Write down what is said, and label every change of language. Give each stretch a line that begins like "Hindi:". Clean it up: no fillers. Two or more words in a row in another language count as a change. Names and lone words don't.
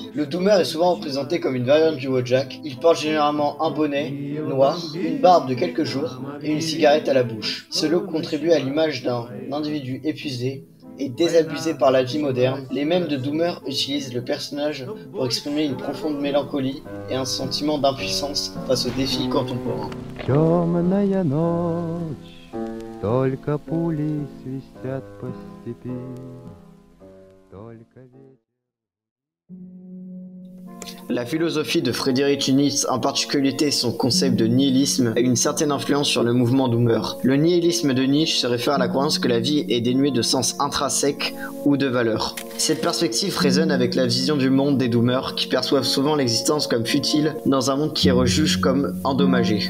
French: Le doomer est souvent représenté comme une variante du Wojak. Il porte généralement un bonnet noir, une barbe de quelques jours et une cigarette à la bouche. Ce look contribue à l'image d'un individu épuisé et désabusé par la vie moderne. Les mèmes de doomer utilisent le personnage pour exprimer une profonde mélancolie et un sentiment d'impuissance face aux défis contemporains.
Russian: Темная ночь, только пули свистят по степи, только ветер.
French: La philosophie de Friedrich Nietzsche, en particulier son concept de nihilisme, a une certaine influence sur le mouvement doomer. Le nihilisme de Nietzsche se réfère à la croyance que la vie est dénuée de sens intrinsèque ou de valeur. Cette perspective résonne avec la vision du monde des doomers qui perçoivent souvent l'existence comme futile dans un monde qui rejuge comme endommagé.